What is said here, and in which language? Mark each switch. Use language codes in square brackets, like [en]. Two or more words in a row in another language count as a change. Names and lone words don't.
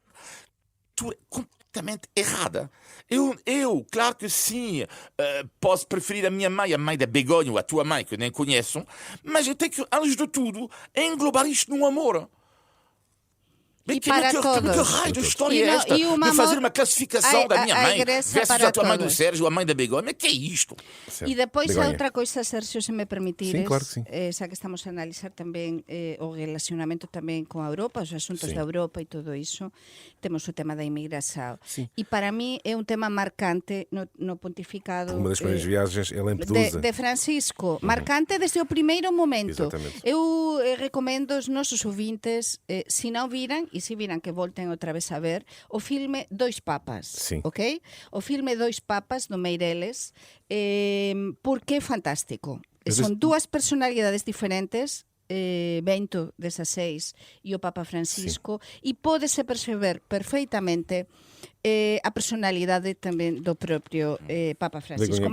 [pt] Tu é completamente errada. Eu, claro que sim, posso preferir a minha mãe, a mãe da Begonha, ou a tua mãe, que eu nem conheço, mas eu tenho que, antes de tudo, englobar isto no amor. E para todos. Que raio de história é esta? De fazer uma classificação da minha mãe versus a tua mãe do Sérgio, a mãe da Begói. Mas que é isto? E depois há outra coisa, Sérgio, se me permitires. Sim, claro que sim. [gl] Xa que estamos a analisar tamén o relacionamento tamén con a Europa, os asuntos da Europa e todo iso, temos o tema da inmigração. E para mí é un tema marcante no pontificado [pt] uma das primeiras viagens é Lampedusa. De Francisco. Marcante desde o primeiro momento. Exatamente. [gl] Eu recomendo aos nosos ouvintes, se non viran, e se viran que volten outra vez a ver, o filme Dois Papas. [pt] Sim. Ok? [gl] O filme Dois Papas, do Meireles, porque é fantástico. Son dúas personalidades diferentes, Bento XVI e o Papa Francisco, e pódese perceber perfeitamente a personalidade tamén do propio Papa Francisco.